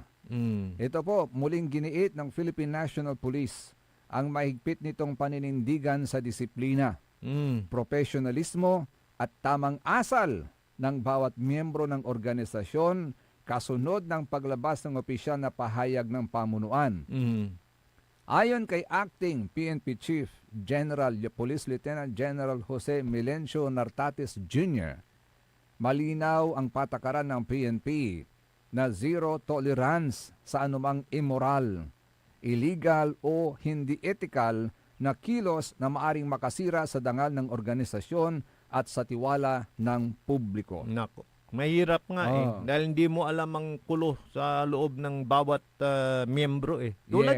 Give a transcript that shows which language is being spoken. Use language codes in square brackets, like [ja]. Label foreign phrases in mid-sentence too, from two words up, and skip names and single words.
[tl] Ito po, muling giniit ng Philippine National Police ang mahigpit nitong paninindigan sa disiplina, profesionalismo at tamang asal ng bawat miyembro ng organisasyon kasunod ng paglabas ng opisyal na pahayag ng pamunuan. Ayon kay Acting PNP Chief General Police Lieutenant General Jose Milencio Nartates Jr., malinaw ang patakaran ng PNP na [en] zero tolerance [tl] sa anumang immoral, illegal o hindi ethical na kilos na maaring makasira sa dangal ng organisasyon at sa tiwala ng publiko. Nako. Mahirap nga dahil hindi mo alam ang kulo sa loob ng bawat miyembro Tulad